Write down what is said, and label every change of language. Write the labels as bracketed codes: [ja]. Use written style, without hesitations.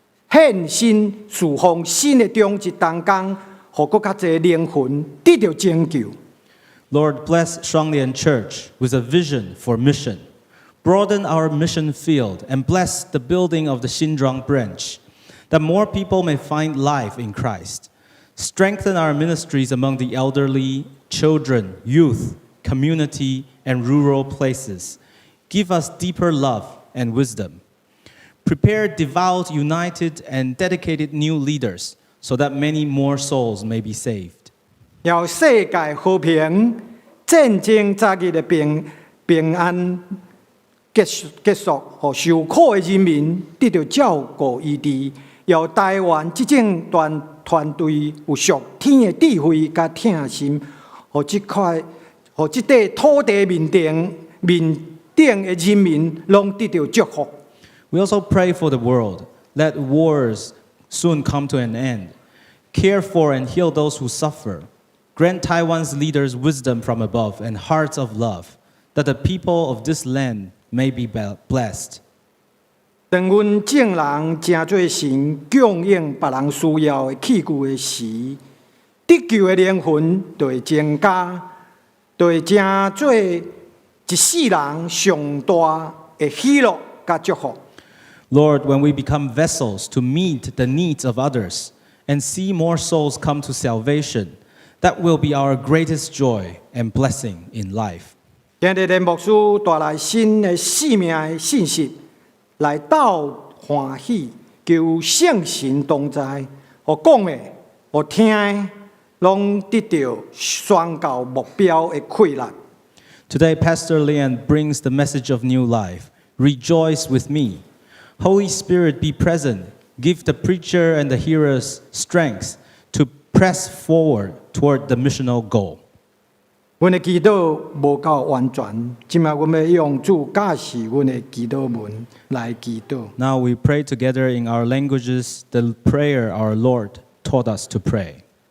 [nan] 献身侍奉新的中职当中，互搁较侪灵魂得到拯救。 [en] Lord, bless Shuanglian Church with a vision for mission. Broaden our mission field and bless the building of the Xinzhuang branch, that more people may find life in Christ. Strengthen our ministries among the elderly, children, youth, community, and rural places. Give us deeper love and wisdom. Prepare devout, united, and dedicated new leaders so that many more souls may be saved. [nan] 要世界和平，战争早日的平安结束，互受苦的人民得到照顾医治。要台湾执政团队有属天的智慧甲听心，互这块土地面顶的人民拢得到祝福。 [en] We also pray for the world. Let wars soon come to an end. Care for and heal those who suffer. Grant Taiwan's leaders wisdom from above and hearts of love, that the people of this land may be blessed. [nan] 当阮众人真做神供应别人需要的器具的时，得救的灵魂就会增加，就会真做一世人上大的喜乐甲祝福。 [en] Lord, when we become vessels to meet the needs of others and see more souls come to salvation, that will be our greatest joy and blessing in life. [nan] 今日的牧师带来新的生命的信息，来斗欢喜，求圣神同在，互讲的、互听的，拢得到宣告目标的快乐。 [en] Today, Pastor Lian brings the message of new life. Rejoice with me. Holy Spirit, be present. Give the preacher and the hearers strength to press forward toward the missional goal. [nan] 阮的祈祷无够完全，今麦阮要用主教示阮的祈祷文来祈祷。 [en] Now we pray together in our languages the prayer our Lord taught us to pray.